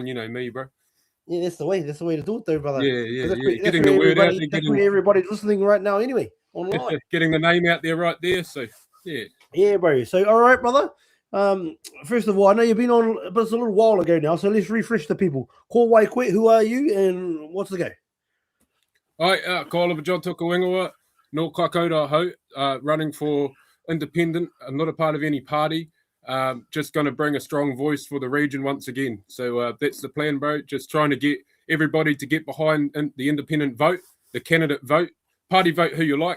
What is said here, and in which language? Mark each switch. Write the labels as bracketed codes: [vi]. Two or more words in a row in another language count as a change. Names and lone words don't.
[en] You know me, bro. Yeah, that's the way to do it, though, brother. Yeah. Getting the word out there. That's where everybody's listening right now anyway, online. Getting the name out there right there, so, yeah. Yeah, bro. So, all right, brother. First of all, I know you've been on, but it's a little while ago now, so let's refresh the people. [mi] Ko wai koe, [en] who are you, and what's the go? All right, [mi] ko Oliver John Tuka Wingawa. No Kaikoura Ho, [en] running for independent. I'm not a part of any party. Just going to bring a strong voice for the region once again. So that's the plan, bro. Just trying to get everybody to get behind the independent vote, the candidate vote, party vote who you like.